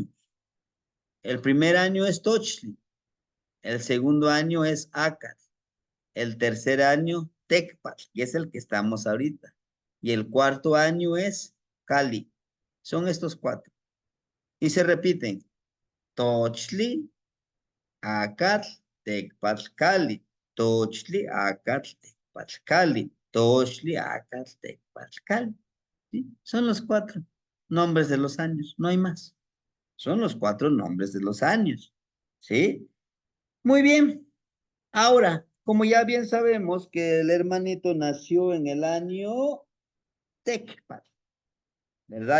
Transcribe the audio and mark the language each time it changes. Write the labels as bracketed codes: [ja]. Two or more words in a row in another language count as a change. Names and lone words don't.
[es] El primer año es Tochli, el segundo año es Acat, el tercer año Tecpat, que es el que estamos ahorita, y el cuarto año es Cali. Son estos 4. Y se repiten, Tochli, Acat, Tecpat, Cali, Tochli, Acat, Tecpat, Cali, Tochli, Acat, Tecpat, Cali. ¿Sí? Son los 4 nombres de los años, no hay más. Son los 4 nombres de los años. ¿Sí? Muy bien. Ahora, como ya bien sabemos que el hermanito nació en el año Tecpat, ¿verdad?